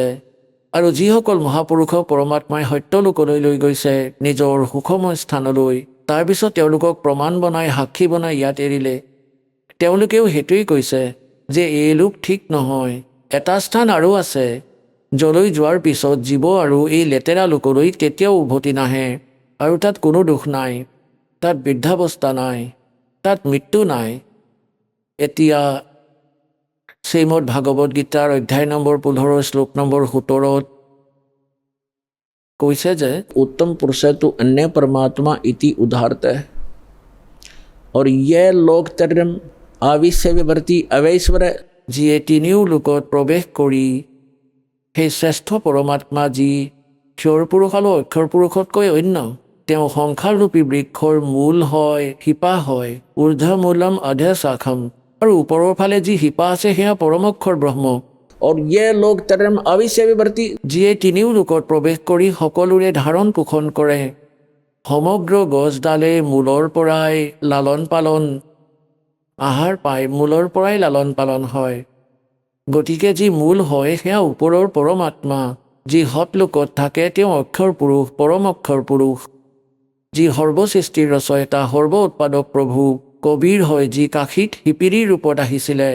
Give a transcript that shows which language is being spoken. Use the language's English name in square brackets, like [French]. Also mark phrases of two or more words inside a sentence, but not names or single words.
[Assamese] আৰু যিসকল মহাপুৰুষক পৰমাত্মাই সত্যলোকলৈ লৈ গৈছে, নিজৰ সুখময় স্থানলৈ, তাৰপিছত তেওঁলোকক প্ৰমাণ বনাই, সাক্ষী বনাই ইয়াত এৰিলে, তেওঁলোকেও সেইটোৱেই কৈছে যে এই লোক ঠিক নহয়, এটা স্থান আৰু আছে, যলৈ যোৱাৰ পিছত জীৱ আৰু এই লেতেৰা লোকলৈ কেতিয়াও উভতি নাহে। আৰু তাত কোনো দুখ নাই, তাত বৃদ্ধাৱস্থা নাই, তাত মৃত্যু নাই। এতিয়া শ্ৰীমদ ভাগৱত গীতাৰ অধ্যায় নম্বৰ 15 শ্লোক নম্বৰ 17 কৈছে যে [Sanskrit] उत्तम पुरुष है तो अन्य परमात्मा इति उदाहरत है और यह लोक तरम आविश्य विवर्ती अवैश्वर [Assamese] যিয়ে তিনিও লোকত প্ৰৱেশ কৰি সেই শ্ৰেষ্ঠ পৰমাত্মা যি ক্ষৰ পুৰুষ আৰু অক্ষৰ পুৰুষতকৈ অন্য, তেওঁ সংসাৰৰূপী বৃক্ষৰ মূল হয়, শিপা হয়, [Sanskrit] ऊर्ध्वमूलम अधे शाखम, [Assamese] আৰু ওপৰৰ ফালে যি শিপা আছে সেয়া পৰমক্ষৰ ব্ৰহ্ম। [Sanskrit] और ये लोग तरम अविश्य विवर्ती [Assamese] যিয়ে তিনিও লোকত প্ৰৱেশ কৰি সকলোৰে ধাৰণ পোষণ কৰে। সমগ্ৰ গছডালে মূলৰ পৰাই লালন পালন আহাৰ পায়, মূলৰ পৰাই লালন পালন হয়। গতিকে যি মূল হয় সেয়া ওপৰৰ পৰমাত্মা, যি সৎলোকত থাকে তেওঁ অক্ষৰ পুৰুষ, পৰম অক্ষৰ পুৰুষ, যি সৰ্বসৃষ্টিৰ ৰচয়িতা, সৰ্ব উৎপাদক প্ৰভু, কবিৰ হয়, যি কাশীত শিপিৰীৰ ৰূপত আহিছিলে।